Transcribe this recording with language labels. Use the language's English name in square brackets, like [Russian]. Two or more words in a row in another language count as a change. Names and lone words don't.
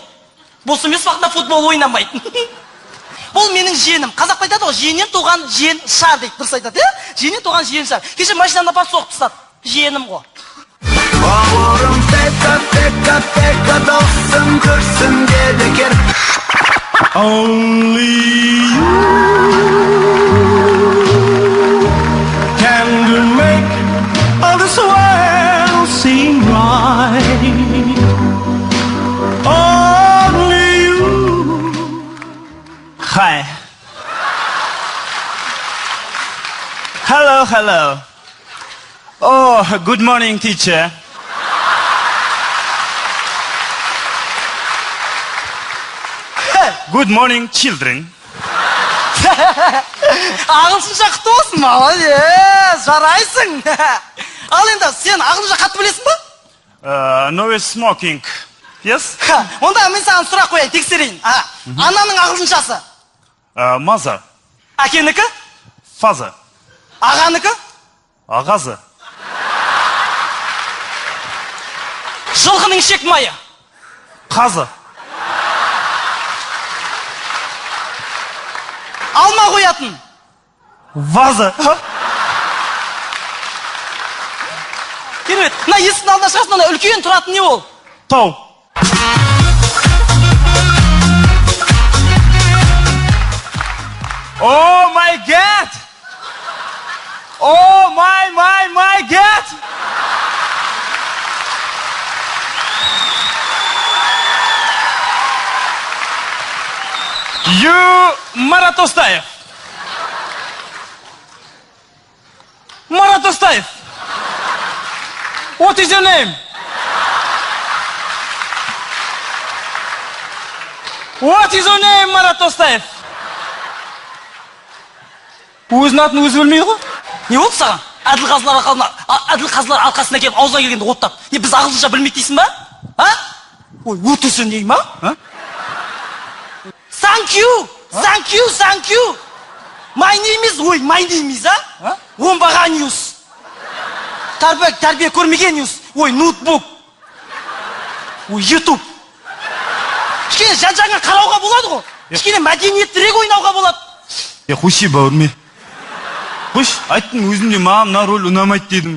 [Kazakh] Бос емес уақытында футбол ойнамайды. Бұл менің жиенім. Қазақта айтады ғой, жиеннен туған жиен шар дейді. Дұрыс айтады, е? Жиеннен туған жиен шар. Кеше машинаны апарып соғып тастады. Жиенім ғой. Бауырым тека досым көрсін дедекер. [English] Only you can make all this world seem right. Only you. Hi. Hello. Oh, good morning, teacher. Good morning, children. [Kazakh] Ағылшынша құтты болсын, молодец, жарайсың. Ал енді, сен ағылшынша қатты білесің ба? [English] No smoking. Yes? [Kazakh] Онда мен саған сұрақ қояйын, тексерейін. Ананың ағылшыншасы? [English] Mother. [Kazakh] Әкенікі? [English] Father. [Kazakh] Ағаныкі? Ағазы. Жылқының ішек майы? Қазы. Алма қоятын? Ваза. Керемет, мына есіктің алдына шығасың, ана үлкен тұратын не ол? Тау. [English] Oh my God! Oh my God! You Марат Остаев. Марат Остаев. What is your name? What is your name, Марат Остаев? [Kazakh] Өзінің атын өзі білмей ғой? Не болды саған? Әділ қазылар алқасына келіп аузына келгенде оттап. Не, біз ағылшынша білмейді дейсің ба? Ой, өтісін дейм ба? [English] Thank you. My name is, [Kazakh] оңбаған news. Тәрбие көрмеген news. Ой, ноутбук. Ой, YouTube. Кішкене жан-жағыңа қарауға болады ғой. Кішкене мәдениеттірек ойнауға болады. Қойшы бауырме. Қойш, айттың өзімде маған мына рөл ұнамайды дедім.